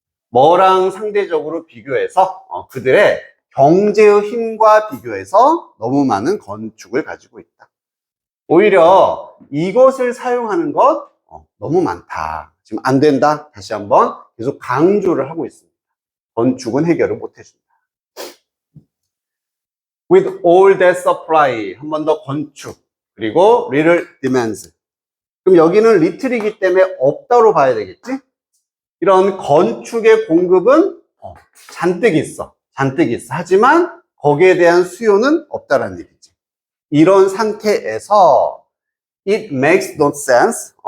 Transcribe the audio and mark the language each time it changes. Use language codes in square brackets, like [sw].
[ko] 뭐랑 상대적으로 비교해서 그들의 경제의 힘과 비교해서 너무 많은 건축을 가지고 있다. 오히려 이것을 사용하는 것 너무 많다. 지금 안 된다. 다시 한번 계속 강조를 하고 있습니다. 건축은 해결을 못 해준다. [en] With all that supply, [ko] 한 번 더 건축. 그리고 [en] little demands. [ko] 그럼 여기는 little이기 때문에 없다로 봐야 되겠지? 이런 건축의 공급은 잔뜩 있어. 잔뜩 있어. 하지만 거기에 대한 수요는 없다라는 얘기지. 이런 상태에서 [en] it makes no sense.